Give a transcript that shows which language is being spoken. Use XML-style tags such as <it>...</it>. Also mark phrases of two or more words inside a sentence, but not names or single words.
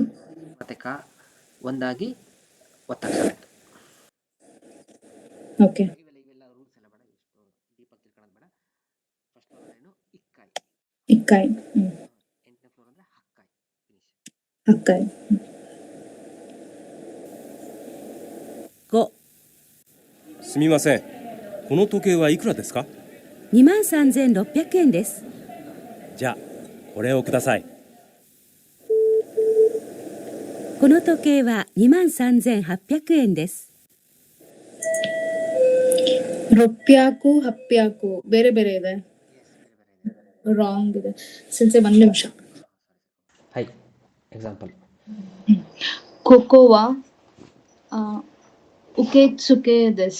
<kn>ಮತ್ತೆ ಕಾ ಒಂದಾಗಿ ಒತ್ತಕ್ಷರ ಆಯ್ತು. ಓಕೆ. ಇವೆಲ್ಲ ರೂಲ್ಸ್ ಎಲ್ಲ ಬೇಡ, ಇಷ್ಟು ಡೀಪಾಗಿ ತಿಳ್ಕೊಳ್ಳೋದು ಬೇಡ.</kn> <en>first floor</en> <kn>ಏನು? ಇಕ್ಕಾಯಿ. ಇಕ್ಕಾಯಿ. 8ನೇ ಫ್ಲೋರ್ ಅಂದ್ರೆ ಹಕ್ಕಾಯಿ. ಫಿನಿಶ್. ಹಕ್ಕಾಯಿ.</kn> <ja>5、すみません。この時計はいくらですか？ 23,600円です。じゃあ、これをください。この時計は23,800円です。六百 八百</ja> <kn>ಬೇರೆ ಬೇರೆ ಇದೆ. ರಾಂಗ್ ಇದೆ. ಸಿನ್ಸೆ 1 ನಿಮಿಷ. ಹೈ, ಎಕ್ಸಾಂಪಲ್.</kn> <ja>ここは 受付 です.</ja>